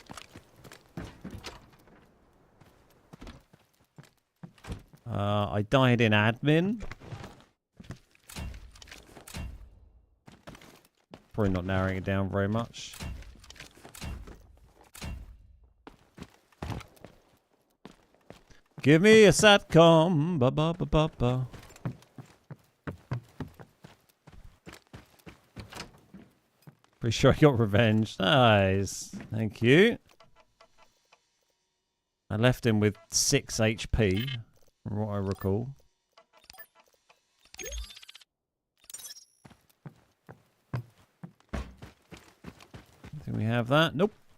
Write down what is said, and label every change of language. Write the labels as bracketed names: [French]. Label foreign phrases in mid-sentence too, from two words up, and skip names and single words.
[English] I died in admin. Probably not narrowing it down very much. Give me a satcom. Ba ba ba ba ba. Pretty sure I got revenge. Nice. Thank you. I left him with 6 HP, from what I recall. Think we have that? Nope.